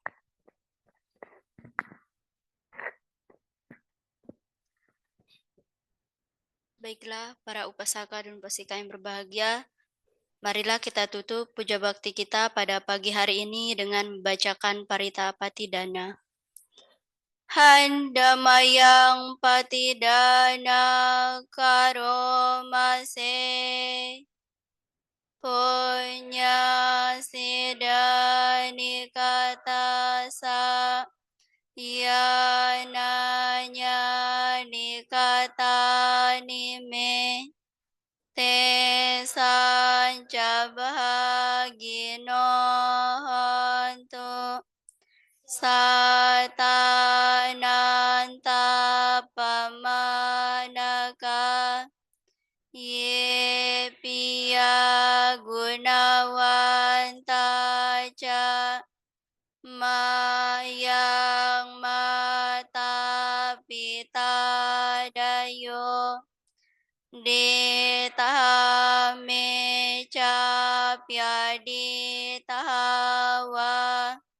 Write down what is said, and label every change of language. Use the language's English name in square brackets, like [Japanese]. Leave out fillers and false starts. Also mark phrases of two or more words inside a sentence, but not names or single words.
[Indonesian] Baiklah, para upasaka dan upasika yang berbahagia, marilah kita tutup puja bakti kita pada pagi hari ini dengan membacakan Parita Patidana. [Pali] Handamayang Patidana Karomase Punya Sidani Katasa Yananya Nikata Nime Te Sanca Bahagino Hontu satananta pamanaka ye piya gunawanta ca mayang mata pita dayo ditahame capya ditahawa